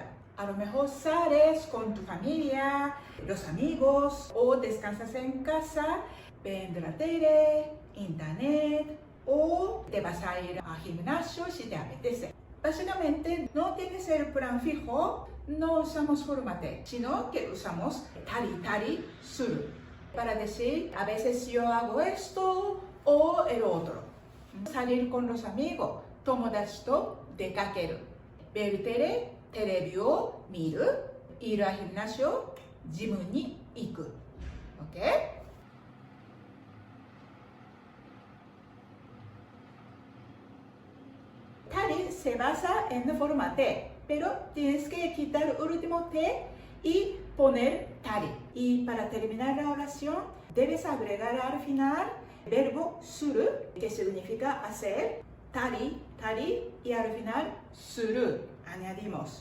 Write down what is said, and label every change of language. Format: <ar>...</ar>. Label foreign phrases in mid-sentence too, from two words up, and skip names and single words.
<es>A lo mejor sales con tu familia, los amigos, o descansas en casa, viendo la tele, internet, o te vas a ir al gimnasio si te apetece. Básicamente no tienes el plan fijo, no usamos fórmate, sino que usamos</es> <ja>たりする</ja> <es>para decir a veces yo hago esto o el otro. Salir con los amigos,</es> <ja>友達と出かける.</ja> <es>Ver tele,</es> <ja>テレビを見る。</ja> <es>ir al gimnasio,</es> <ja>ジムに行く。¿Ok?</ja> <es>Tari se basa en forma T, pero tienes que quitar el último T y poner tari. Y para terminar la oración, debes agregar al final el verbo suru, que significa hacer, tari, y al final suru, añadimos.</es>